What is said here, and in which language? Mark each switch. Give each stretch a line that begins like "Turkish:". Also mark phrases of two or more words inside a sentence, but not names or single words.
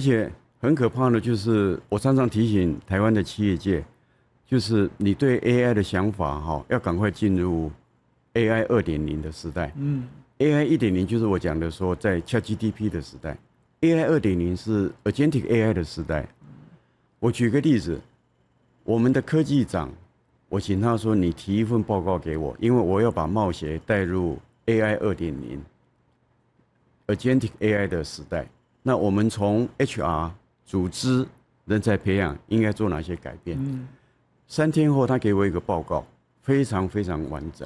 Chinese: 且很可怕的就是，我常常提醒台灣的企業界，就是你對 AI 的想法哈，要趕快進入 AI 2.0的時代。AI 1.0就是我講的說，在 ChatGPT 的時代 ，AI 2.0是
English: Agentic AI
Chinese: 的時代。我舉個例子，我們的科技長，我請他說，你提一份報告給我，因為我要把貿協帶入
English: AI 2.0 Agentic AI
Chinese: 的時代。那我們從 HR 組織人才培養應該做哪些改變？3天後，他給我一個報告，非常非常完整。